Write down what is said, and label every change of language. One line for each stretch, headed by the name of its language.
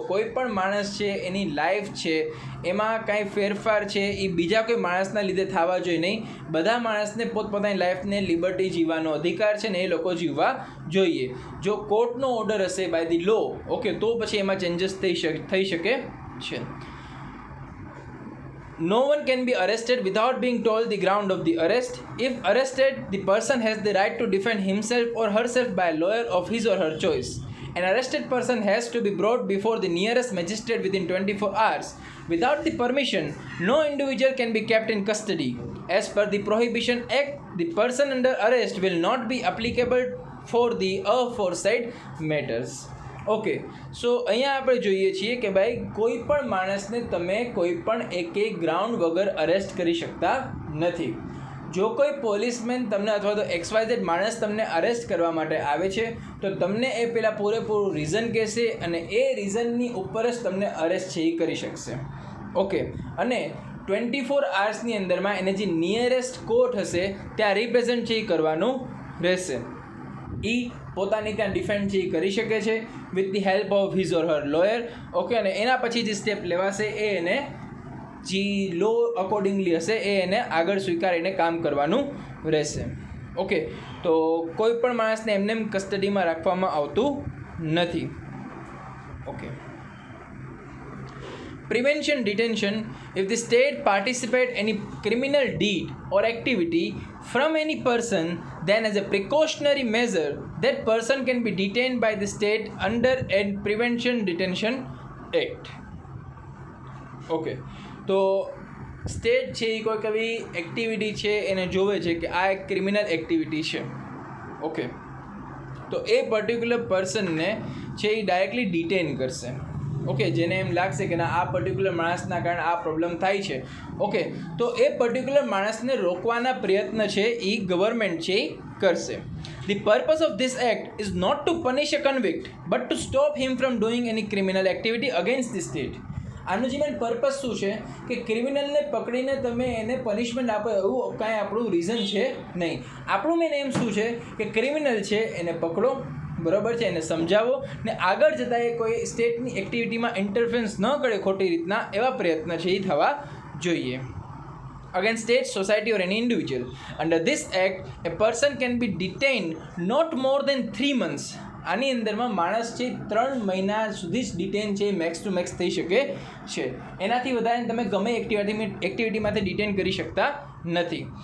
Gujarati: કોઈ પણ માણસ છે એની લાઈફ છે એમાં કાંઈ ફેરફાર છે એ બીજા કોઈ માણસના લીધે થવા જોઈએ નહીં. બધા માણસને પોતપોતાની લાઈફને લિબર્ટી જીવવાનો અધિકાર છે ને એ લોકો જીવવા જોઈએ. જો કોર્ટનો ઓર્ડર હશે
English: by the law,
Gujarati: ઓકે, તો પછી એમાં ચેન્જીસ થઈ શકે છે.
English: No one can be arrested without being told the ground of the arrest. If arrested, the person has the right to defend himself or herself by a lawyer of his or her choice. An arrested person has to be brought before the nearest magistrate within 24 hours. Without the permission, no individual can be kept in custody. As per the Prohibition Act, the person under arrest will not be applicable for the aforesaid matters.
Gujarati: Okay, સો અહીંયા આપણે જોઈએ છીએ કે ભાઈ કોઈ પણ માણસને તમે કોઈ પણ એકે ગ્રાઉન્ડ વગર અરેસ્ટ કરી શકતા નથી. જો કોઈ પોલીસમેન તમને અથવા તો XYZ માણસ તમને અરેસ્ટ કરવા માટે આવે છે તો તમને એ પહેલાં પૂરેપૂરું રીઝન કહેશે અને એ રીઝનની ઉપર જ તમને અરેસ્ટ છે એ કરી શકશે. ઓકે, અને 24 અવર્સની અંદરમાં એને જે નિયરેસ્ટ કોર્ટ હશે ત્યાં રિપ્રેઝન્ટ છે એ કરવાનું રહેશે. એ પોતાની ત્યાં ડિફેન્ડ છે એ કરી શકે છે
English: With the help of his or her lawyer.
Gujarati: Okay, અને એના પછી જે સ્ટેપ લેવાશે એ એને જે લો અકોર્ડિંગલી હશે એ એને આગળ સ્વીકારીને કામ કરવાનું રહેશે. ઓકે, તો કોઈ પણ માણસને એમને કસ્ટડીમાં રાખવામાં આવતું નથી.
English: Okay, prevention detention. If the state participate any criminal deed or activity from any person, then as a precautionary measure that person can be detained by the state under a Prevention Detention Act.
Gujarati: Okay, તો state છે એ કોઈ કવી activity છે એને જોવે છે કે આ એક ક્રિમિનલ એક્ટિવિટી છે. ઓકે, તો એ પર્ટિક્યુલર પર્સનને છે એ ડાયરેક્ટલી ડિટેન કરશે. ઓકે, જેને એમ લાગશે કે ના આ પર્ટિક્યુલર માણસના કારણે આ પ્રોબ્લેમ થાય છે. ઓકે, તો એ પર્ટિક્યુલર માણસને રોકવાના પ્રયત્ન છે એ ગવર્મેન્ટ છે એ કરશે.
English: The purpose of this act is not to punish a convict but to stop him from doing any criminal activity against the state.
Gujarati: આનું જે મેન પર્પસ શું છે કે ક્રિમિનલને પકડીને તમે એને પનિશમેન્ટ આપો એવું કાંઈ આપણું રીઝન છે નહીં. આપણું મેન એમ શું છે કે ક્રિમિનલ છે એને પકડો, બરાબર છે, એને સમજાવો ને આગળ જતાં એ કોઈ સ્ટેટની એક્ટિવિટીમાં ઇન્ટરફરન્સ ન કરે ખોટી રીતના, એવા પ્રયત્ન છે એ થવા જોઈએ.
English: Against state, society or any individual. Under this act, a person can be detained not more than 3 months.
Gujarati: આની અંદરમાં માણસ છે 3 મહિના સુધી જ ડિટેન છે
English: max to max
Gujarati: થઈ શકે છે. એનાથી વધારે તમે ગમે એક્ટિવિટીમાંથી ડિટેન કરી શકતા નથી.